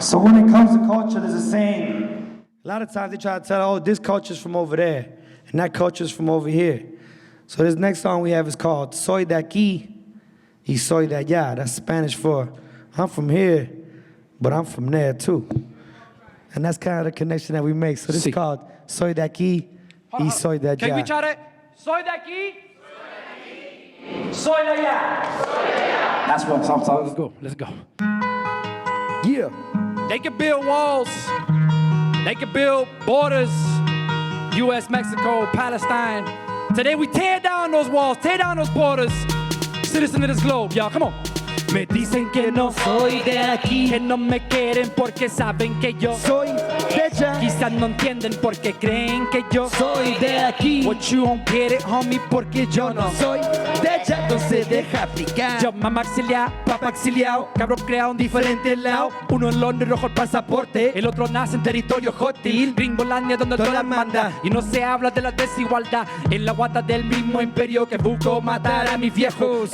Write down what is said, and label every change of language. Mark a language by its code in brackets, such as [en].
[en] So when it comes to culture, there's a saying. A lot of times they try to tell, oh, this culture's from over there, and that culture's from over here. So this next song we have is called Soy de aquí y soy de allá. That's Spanish for I'm from here, but I'm from there too. And that's kind of the connection that we make. So this is called Soy de aquí y soy de allá. Can we try that? [es] Soy de aquí. Soy de allá. [en] That's what I'm talking. Let's go. Yeah. They can build walls. They can build borders. U.S., Mexico, Palestine. Today we tear down those walls, tear down those borders. Citizen of this globe, y'all, come on. [es] Me dicen que no soy de aquí, que no me quieren porque saben que yo soy de allá. Quizás no entienden porque creen que yo soy de aquí. [en] What you don't get it, homie, [es] porque yo no soy de allá, no se deja aplicar. Yo mamá exiliado, papá exiliado, cabrón creado en diferentes lados. Uno en Londres rojo el pasaporte, el otro nace en territorio hostil. Gringolandia donde el dólar manda y no se habla de la desigualdad. En la guata del mismo imperio que buscó matar a mis viejos.